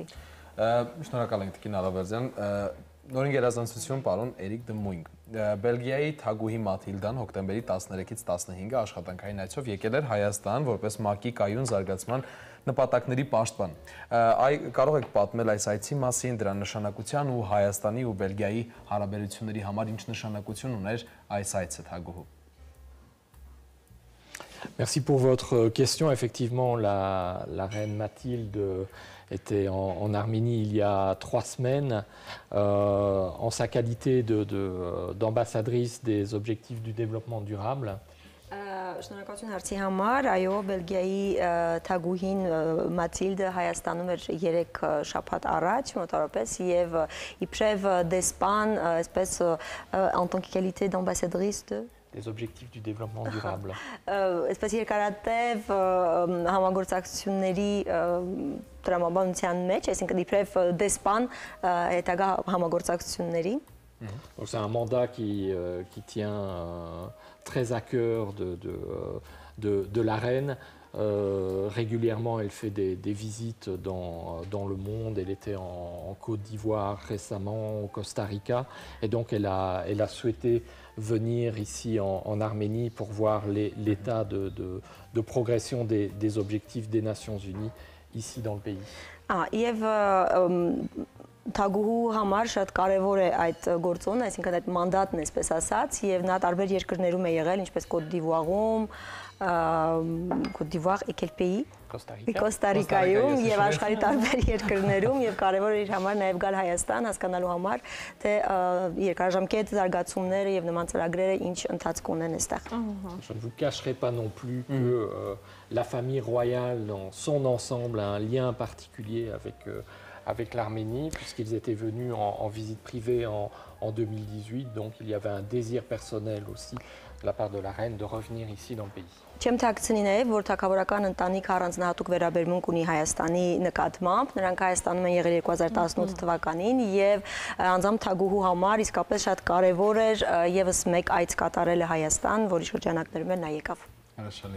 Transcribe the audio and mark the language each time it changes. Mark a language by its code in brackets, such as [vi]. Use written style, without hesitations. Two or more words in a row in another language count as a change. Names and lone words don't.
[hy] Շնորհակալ ենք Տիկին Ալավերդյան։ Նորին գերազանցություն պարոն Էրիկ Դմույնգ։ Բելգիայի թագուհի Մաթիլդան հոկտեմբերի 13-ից 15-ը աշխատանքային այցով եկել էր Հայաստան որպես ՄԱԿ-ի կայուն զարգացման նպատակների պաշտպան։ Կարող եք պատմել այս այցի մասին, դրա նշանակության ու Հայաստանի ու Բելգիայի հարաբերությունների համար ինչ նշանակություն ուներ այս այցը թագուհու։ [fr] Merci pour votre question. Effectivement, la reine Mathilde était en Arménie il y a 3 semaines en sa qualité d'ambassadrice des objectifs du développement durable. [hy] Շնորհակալություն հարցի համար, այո, Բելգիայի թագուհին Մաթիլդը Հայաստանում էր 3 շաբաթ առաջ մոտավորապես եւ իբրև դեսպան, այսպես [fr] en tant que qualité d'ambassadrice des objectifs du développement durable. [hy] Այսպես երկարատև համագործակցությունների տրամաբանության մեջ, այսինքն իբրև դեսպան հետագա համագործակցությունների [fr] C'est un mandat qui tient très à cœur de la reine. Régulièrement, elle fait des visites dans le monde. Elle était en Côte d'Ivoire récemment, au Costa Rica. Et donc, elle a souhaité venir ici en Arménie pour voir l'état de progression des objectifs des Nations Unies ici dans le pays. [hy] Թագուհու համար շատ կարևոր է այդ գործոնը, այսինքն այդ մանդատն այսպես ասած, եւ նա տարբեր երկրներում է եղել, ինչպես Côte d'Ivoire-ում, [fr] Côte d'Ivoire et quel pays? [hy] Costa Rica-ում եւ աշխարհի տարբեր երկրներում եւ կարևոր է իր համար նաեւ գալ Հայաստան հասկանալու համար, թե երկարաժամկետ զարգացումները եւ նման ծրագրերը ինչ ընթացք ունեն այստեղ։ [fr] Je ne vous cacherai pas non plus que la famille royale dans son ensemble a un lien particulier avec l'Arménie, puisqu'ils étaient venus en visite privée en 2018, donc il y avait un désir personnel aussi de la part de la reine de revenir ici dans le pays. [hy] Չեմ թաքցնի նաև, որ թագավորական ընտանիք առանձնահատուկ վերաբերմունք ունի Հայաստանի նկատմամբ, նրանք Հայաստանում են եղել 2018 թվականին եւ անձամբ թագուհու համար իսկապես շատ կարեւոր էր եւս մեկ այց կատարելը Հայաստան, որի շրջանակներում նա եկավ։ Հրաշալի։